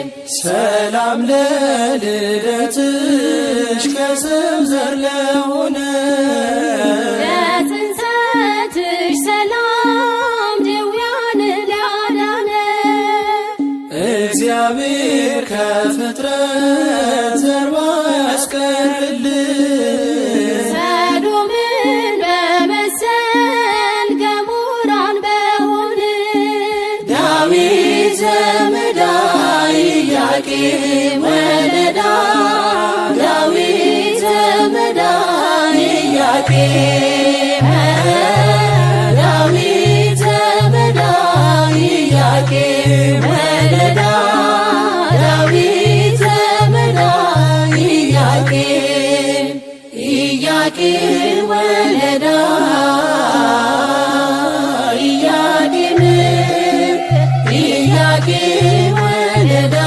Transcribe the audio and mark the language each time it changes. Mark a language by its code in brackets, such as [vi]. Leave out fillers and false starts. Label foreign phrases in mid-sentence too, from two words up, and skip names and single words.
[am] ሰላም ለልደትሽ ከሰው ዘር ለሆነ ለጽንሰትሽ ሰላም ድውያንን ላዳነ እግዚአብሔር ከፍጥረት ዘር ያስቀርልን ሰዶምን በመሰል ገሞራን በሆን [gez] ዳዊት ዘመዳ ኢያቄም ወለዳ ዳዊት ዘመዳ ኢያቄም ዳዊት ዘመዳ ኢያቄም ወለዳ ዳዊት ዘመዳ ኢያቄም ኢያቄም ወለዳ ኢያቄም ኢያቄም ወለዳ